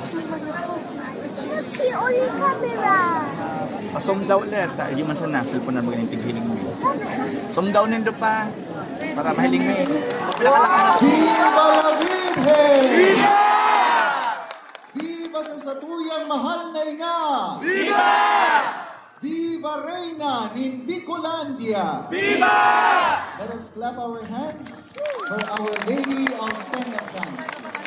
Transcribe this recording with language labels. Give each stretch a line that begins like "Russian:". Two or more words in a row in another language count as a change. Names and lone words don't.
Bikol: Si Oli camera. Asom daw ulit. Di man sana, cellphone na magaling tighiling mo. Som daw nindo pa. Para mahiling mo eh.
Spanish: Viva la Virgen! Viva!
Bikol: Viva sa satuyang mahal na ina!
Spanish: Viva! Viva Reina
Bikol: nin Bicolandia!
Spanish: Viva!
English: Let us clap our hands for Our Lady of Peña France.